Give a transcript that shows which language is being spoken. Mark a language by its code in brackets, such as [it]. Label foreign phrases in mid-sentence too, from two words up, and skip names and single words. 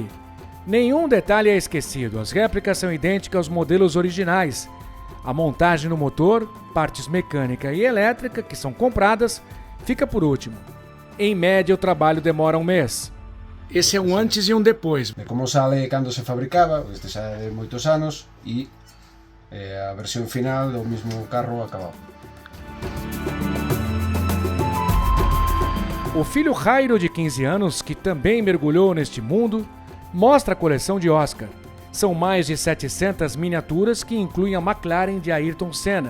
[pt] Nenhum detalhe é esquecido, as réplicas são idênticas aos modelos originais. A montagem no motor, partes mecânica e elétrica, que são compradas, fica por último. Em média, o trabalho demora um mês. Esse é um antes e um depois. [gl] De como sale cando se fabricaba, este xa é de moitos anos, e a versión final do mesmo carro acabado. [pt] O filho Jairo, de 15 anos, que também mergulhou neste mundo, mostra a coleção de Oscar. São mais de 700 miniaturas que incluem a McLaren de Ayrton Senna.